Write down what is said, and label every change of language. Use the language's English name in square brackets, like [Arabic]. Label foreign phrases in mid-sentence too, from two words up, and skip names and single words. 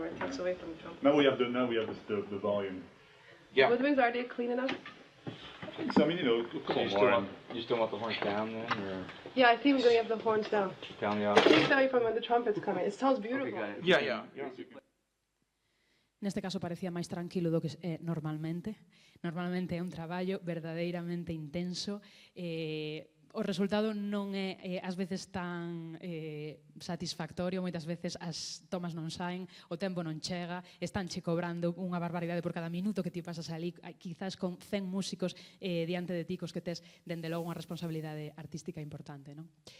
[English] It takes away from the trumpet. Now we have the volume. Yeah. Woodwinds, are they clean enough? I think so. I mean, a couple more. You still want the horns down then, or Yeah, I think we're going to have the horns down. down the It takes away from when the trumpet's coming. It sounds beautiful. Yeah. [Galician] Neste caso parecía máis tranquilo do que é normalmente. Normalmente é un traballo verdadeiramente intenso. O resultado non é ás veces tan satisfactorio, moitas veces as tomas non saen, o tempo non chega, estánche cobrando unha barbaridade por cada minuto que ti pasas ali, quizás con 100 músicos diante de ti cos que tes, dende logo, unha responsabilidade artística importante, non?